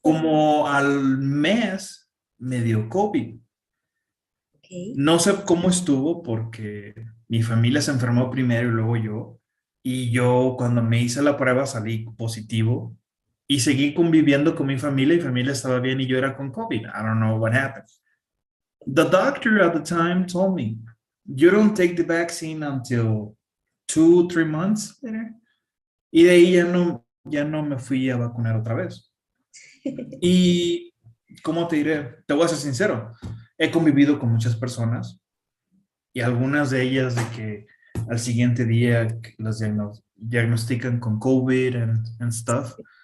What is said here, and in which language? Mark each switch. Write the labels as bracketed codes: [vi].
[es] Como al mes me dio COVID. Ok. No sé cómo estuvo porque mi familia se enfermó primero y luego yo. Y yo cuando me hice la prueba salí positivo y seguí conviviendo con mi familia y familia estaba bien y yo era con COVID. [en] I don't know what happened. The doctor at the time told me, you don't take the vaccine until 2, 3 months later. [es] Y de ahí ya no me fui a vacunar otra vez. Y, ¿cómo te diré? Te voy a ser sincero. He convivido con muchas personas y algunas de ellas de que al siguiente día las diagnostican con COVID [en] and stuff.